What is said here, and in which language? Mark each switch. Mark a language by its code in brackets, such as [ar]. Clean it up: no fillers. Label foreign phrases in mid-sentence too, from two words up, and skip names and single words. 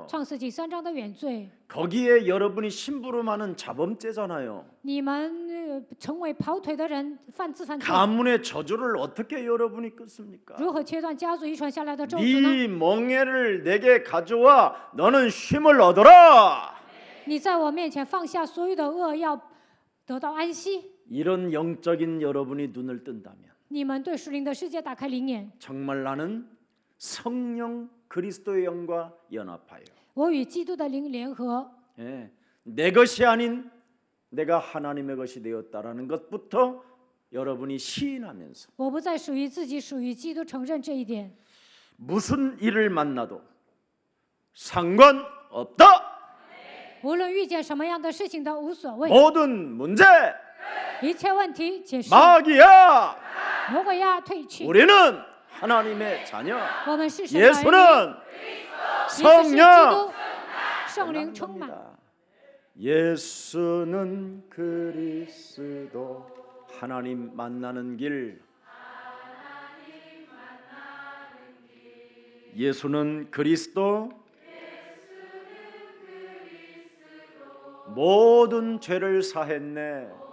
[zh] 创世纪3章的原罪。 [ko] 거기에 여러분이 심부름하는 자범죄잖아요. [zh] 你们成为跑腿的人，犯自犯罪。 [ko] 가문의 저주를 어떻게 여러분이 끊습니까? [zh] 如何切断家族遗传下来的咒诅呢？ [ko] 네 멍에를 내게 가져와 너는 쉼을 얻어라. [zh] 你在我面前放下所有的恶，要得到安息。 [ko] 이런 영적인 여러분이 눈을 뜬다면 [zh] 你们对属灵的世界打开灵眼。 [ko] 정말 나는 성령 그리스도의 영과 연합하여 [zh] 我与基督的灵联合， [ko] 내 것이 아닌 내가 하나님의 것이 되었다라는 것부터 여러분이 시인하면서 [zh] 我不再属于自己，属于基督，承认这一点。 [ko] 무슨 일을 만나도 상관없다. [zh] 无论遇见什么样的事情都无所谓， [ko] 모든 문제 [zh] 一切问题解释， [ko] 마귀야. [zh] 魔鬼要退去。 [ko] 우리는 하나님의 자녀. [zh] 我们是神的儿女， [ko] 예수는 [zh] 耶稣是基 [ko] 성령. [zh] 督，圣灵充满。 [ko] 겁니다. 예수는 그리스도. 하나님 만나는 길. 예수는 그리스도. 모든 죄를 사했네.